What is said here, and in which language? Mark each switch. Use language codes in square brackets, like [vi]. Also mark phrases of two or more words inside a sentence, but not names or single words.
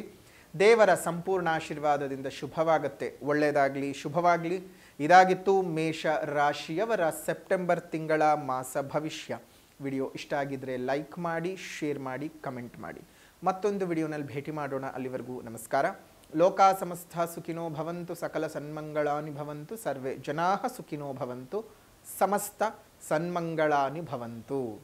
[kn] ದೇವರ ಸಂಪೂರ್ಣ ಆಶೀರ್ವಾದದಿಂದ ಶುಭವಾಗತ್ತೆ. ಒಳ್ಳೆಯದಾಗಲಿ, ಶುಭವಾಗಲಿ. ಇದಾಗಿತ್ತು ಮೇಷ ರಾಶಿಯವರ ಸೆಪ್ಟೆಂಬರ್ ತಿಂಗಳ ಮಾಸ ಭವಿಷ್ಯ. ವಿಡಿಯೋ ಇಷ್ಟ ಆಗಿದ್ದರೆ ಲೈಕ್ ಮಾಡಿ, ಶೇರ್ ಮಾಡಿ, ಕಮೆಂಟ್ ಮಾಡಿ. ಮತ್ತೊಂದು ವಿಡಿಯೋನಲ್ಲಿ ಭೇಟಿ ಮಾಡೋಣ. ಅಲ್ಲಿವರೆಗೂ ನಮಸ್ಕಾರ. [sa] ಲೋಕಾ ಸಮಸ್ತ ಸುಖಿನೋ ಭವಂತು, ಸಕಲ ಸನ್ಮಂಗಳಾನಿ ಭವಂತು, ಸರ್ವೇ ಜನಾಃ ಸುಖಿನೋ ಭವಂತು, ಸಮಸ್ತ ಸನ್ಮಂಗಳಾನಿ ಭವಂತು.